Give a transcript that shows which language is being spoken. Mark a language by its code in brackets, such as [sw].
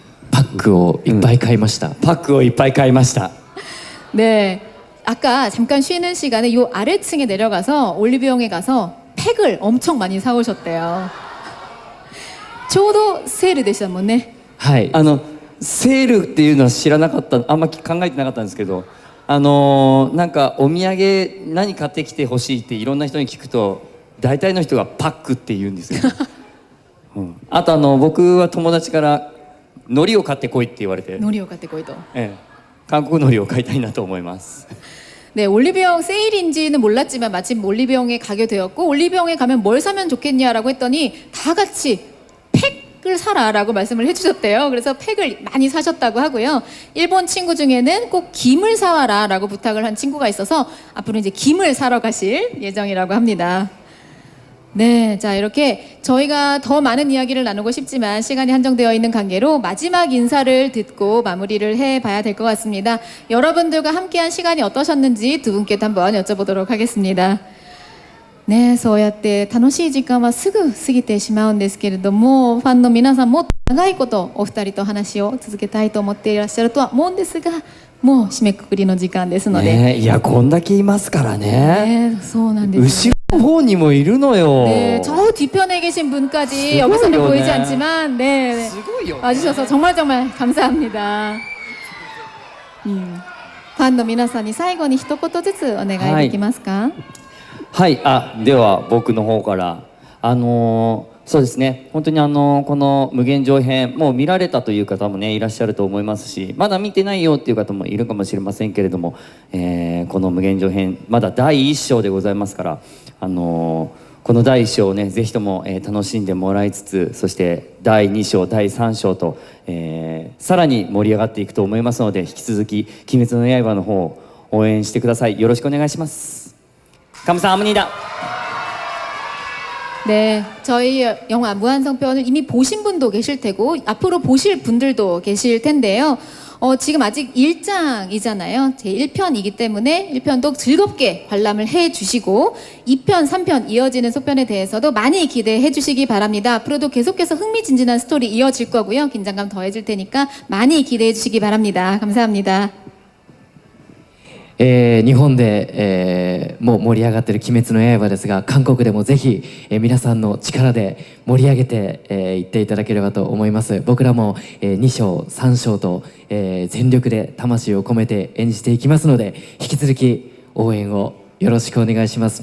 [ja] パックをいっぱい買いました。パックをいっぱい買いました。 [ko] 네, 아까 잠깐 쉬는 시간에 요 아래층에 내려가서 올리브영에 가서 팩을 엄청 많이 사오셨대요. [ja] ちょうどセールでしたもんね。はい。セールっていうのは知らなかった、あんま考えてなかったんですけど、なんかお土産何買ってきてほしいっていろんな人に聞くと大体の人がパックって言うんですよ、あと僕は友達から海苔を買ってこいって言われて、海苔を買ってこいと。韓国海苔を買いたいなと思います。 [ko] 네, 올리브영 세일인지는 몰랐지만 마침 올리브영에 가게 되었고 올리브영에 가면 뭘 사면 좋겠냐라고 했더니 다 같이 팩을 사라라고 말씀을 해주셨대요. 그래서 팩을 많이 사셨다고 하고요. 일본 친구 중에는 꼭 김을 사와라라고 부탁을 한 친구가 있어서 앞으로 이제 김을 사러 가실 예정이라고 합니다. 네, 자 이렇게 저희가 더 많은 이야기를 나누고 싶지만 시간이 한정되어 있는 관계로 마지막 인사를 듣고 마무리를 해봐야 될 것 같습니다. 여러분들과 함께한 시간이 어떠셨는지 두 분께도 한번 여쭤보도록 하겠습니다. [ja] 네, そうやって楽しい時間はすぐ過ぎてしまうんですけれども、ファンの皆さんもっと長いことお二人と話を続けたいと思っていらっしゃるとは思うんですが、もう締めくくりの時間ですので、ね、いやこんだけいますからね。そうなんですよね。後ろの方にもいるのよ。 [ko] 네, 저 뒤편에 계신 분까지 여기서는 보이지 않지만 네, 와주셔서 정말 감사합니다. [ja] ファンの皆さんに最後に一言ずつお願いできますか？はい、では僕の方からそうですね、本当にこの無限上編もう見られたという方もねいらっしゃると思いますし、まだ見てないよっていう方もいるかもしれませんけれども、この無限上編まだ第1章でございますから、本この第1章をねぜひとも、楽しんでもらいつつ、そして第2章第3章と、さらに盛り上がっていくと思いますので、引き続き「鬼滅の刃」の方を応援してください。よろしくお願いします。 [ko] 감사합니다. 네, 저희 영화 무한성편을 이미 보신 분도 계실 테고 앞으로 보실 분들도 계실 텐데요. 지금 아직 1장이잖아요. 제 1편이기 때문에 1편도 즐겁게 관람을 해주시고 2편, 3편 이어지는 속편에 대해서도 많이 기대해 주시기 바랍니다. 앞으로도 계속해서 흥미진진한 스토리 이어질 거고요. 긴장감 더해질 테니까 많이 기대해 주시기 바랍니다. 감사합니다. [ja] 日本で、もう盛り上がっている「鬼滅の刃」ですが、韓国でもぜひ、皆さんの力で盛り上げていっていただければと思います。僕らも、2章3章と、全力で魂を込めて演じていきますので、引き続き応援をよろしくお願いします。